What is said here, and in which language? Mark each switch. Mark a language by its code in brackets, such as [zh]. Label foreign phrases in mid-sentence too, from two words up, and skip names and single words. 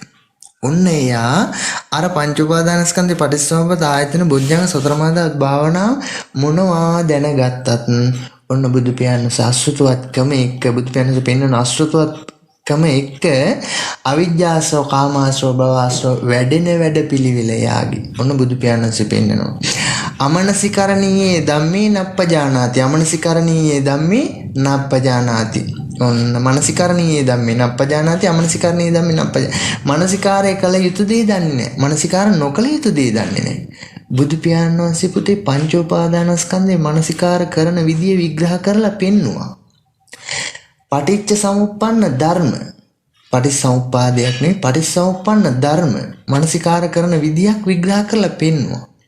[si] ඔන්න එයා අර පංච උපාදානස්කන්ධේ පටිච්චසමුප්පාද ආයතන බොජ්ජංග සතර මහා ධාතු භාවනාව මොනවා දැනගත්තත් ඔන්න බුදු පියාණන් අසෘතවත්කම එක්ක බුදු පියාණන් පෙන්වන අසෘතවත්කම එක්ක අවිජ්ජාසව කාමාසව භවාසව වැඩෙන වැඩ පිළිවිල යාගේ. ඔන්න බුදු පියාණන් පෙන්වනවා. [pi] අමනසිකරණීයේ ධම්මේ නප්පජානාති අමනසිකරණීයේ ධම්මේ නප්පජානාති. ඔන්න මනසිකරණීයේ ධම්මේ නප්පජානාති අමනසිකරණීයේ ධම්මේ නප්පජා. [si] මනසිකාරය කළ යුතු දේ දන්නේ නැහැ. මනසිකාර නොකළ යුතු දේ දන්නේ නැහැ. බුදු පියාණන් වහන්සේ පුතේ පංච උපාදානස්කන්ධේ මනසිකාර කරන විදිය විග්‍රහ කරලා පෙන්නවා. පටිච්ච සමුප්පන්න ධර්ම, පටිච්චසමුප්පාදයක් නෙවෙයි පටිච්චසමුප්පන්න ධර්ම මනසිකාර කරන විදියක් විග්‍රහ කරලා පෙන්නවා.